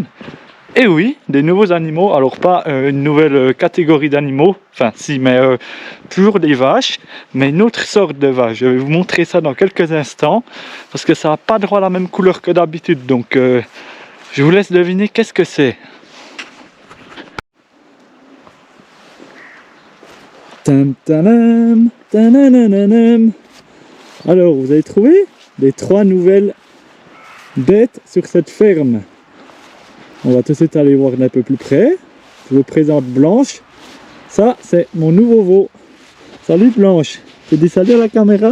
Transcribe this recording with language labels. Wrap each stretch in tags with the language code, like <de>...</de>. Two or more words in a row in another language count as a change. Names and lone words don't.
<fr>Et oui, des nouveaux animaux, alors pas une nouvelle catégorie d'animaux, enfin si, mais toujours des vaches, mais une autre sorte de vache. Je vais vous montrer ça dans quelques instants, parce que ça n'a pas droit à la même couleur que d'habitude, donc je vous laisse deviner qu'est-ce que c'est. Tam-tam-tam, ta-na-na-na-nam. Alors, vous avez trouvé les 3 nouvelles bêtes sur cette ferme. On va tout de suite aller voir un peu plus près. Je vous présente Blanche. Ça, c'est mon nouveau veau. Salut Blanche. Tu dis salut à la caméra.</fr>